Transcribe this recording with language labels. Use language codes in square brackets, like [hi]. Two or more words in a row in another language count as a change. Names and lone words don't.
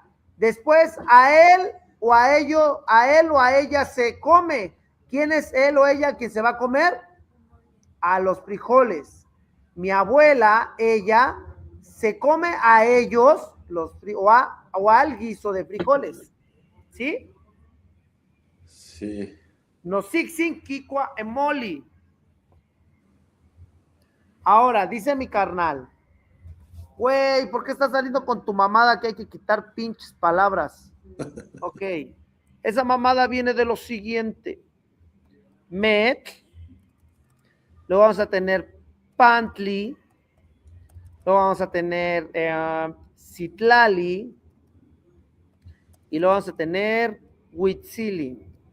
[es] Después a él o a ella se come. ¿Quién es él o ella quien se va a comer? A los frijoles. Mi abuela, ella, se come a ellos o al guiso de frijoles. ¿Sí? Sí. [nhn] Nosixin kikua emoli. [es] Ahora, dice mi carnal, güey, ¿por qué estás saliendo con tu mamada que hay que quitar pinches palabras? Ok, esa mamada viene de lo siguiente. Met, luego vamos a tener pantli, luego vamos a tener citlali, y luego vamos a tener huitzili.